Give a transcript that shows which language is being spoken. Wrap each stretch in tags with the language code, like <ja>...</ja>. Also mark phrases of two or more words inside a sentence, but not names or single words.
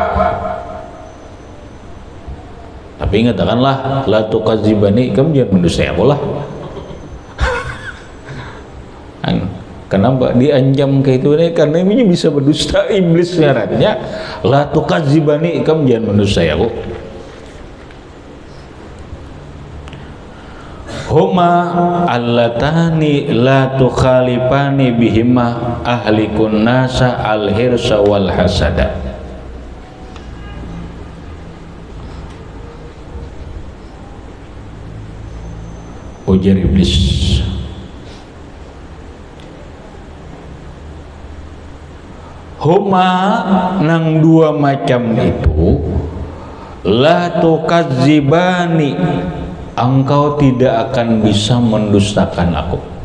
<bjn>Tapi katakanlah</bjn> <ar>لا تكذباني,</ar> <bjn>ikam jangan mendustai aku lah. Kenapa diancam kayak itu nih? Karena ini bisa berdusta iblis syaratnya.</bjn> <ar>لا تكذباني,</ar> <bjn>ikam jangan mendustai aku.</bjn> <ar>هما اللتان لا تخالفاني بهما أهلك الناس الحرص والحسد.</ar> <bjn>Ujar iblis, huma nang dua macam itu,</bjn> <ar>لا تكذباني,</ar> <bjn>engkau tidak akan bisa mendustakan aku.</bjn>